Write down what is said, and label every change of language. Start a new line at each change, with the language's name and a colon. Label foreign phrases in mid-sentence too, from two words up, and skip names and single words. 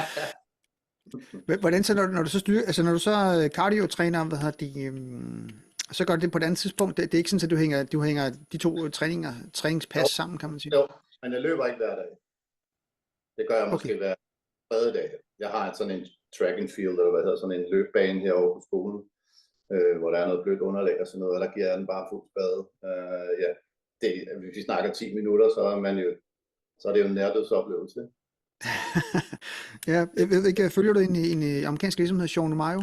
Danish: Hvordan så, når du så når du så cardio-træner, så gør det på et andet tidspunkt. Det er ikke sådan, at du hænger de to træningspas sammen, kan man sige. Jo, men jeg løber ikke hver dag. Det gør jeg måske hver tredje dag. Jeg har sådan en
English: track and field,
Danish: eller hvad hedder, sådan en løbbane herovre på skolen, hvor der er noget blødt underlag og sådan noget, og der giver jeg den bare fuld spade. Hvis vi snakker 10 minutter, så er det jo en nærdødsoplevelse. Ja, jeg ved ikke, følger du en amerikansk virksomhed, Sean O'Mayo?